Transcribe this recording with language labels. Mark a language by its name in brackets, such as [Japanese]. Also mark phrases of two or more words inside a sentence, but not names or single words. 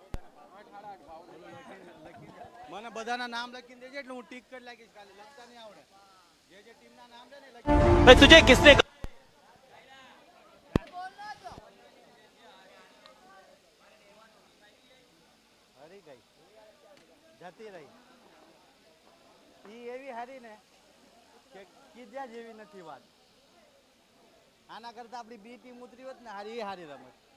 [Gujarati] મને બધાના નામ લખીને દેજે એટલે હું ટીક કરી લાગીશ. ખાલી લખતા નહીં આવડે. જે જે ટીમના નામ છે ને લખી. [Hindi] भाई तुझे किसने [Gujarati] હરી ગઈ જતી રહી. ઈ એવી હારી ને કે કીધા જેવી નથી વાત. આના કરતા આપણી બી ટીમ ઉતરી હોત ને હારી એ હારી રમત.